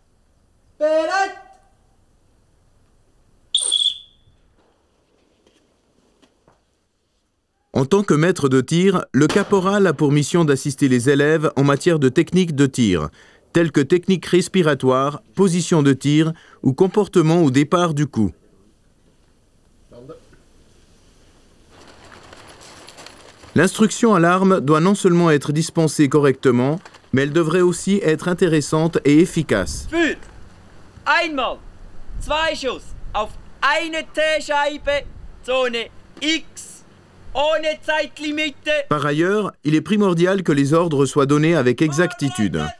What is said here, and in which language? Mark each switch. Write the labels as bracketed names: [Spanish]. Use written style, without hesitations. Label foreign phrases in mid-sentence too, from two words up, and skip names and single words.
[French] En tant que maître de tir, le caporal a pour mission d'assister les élèves en matière de techniques de tir, telles que techniques respiratoires, position de tir ou comportement au départ du coup. L'instruction à l'arme doit non seulement être dispensée correctement, mais elle devrait aussi être intéressante et efficace. [German] Feuer! Einmal! 2 Schuss auf eine T-Scheibe, Zone X. Ohne Zeitlimite. [French] Par ailleurs, il est primordial que les ordres soient donnés avec exactitude.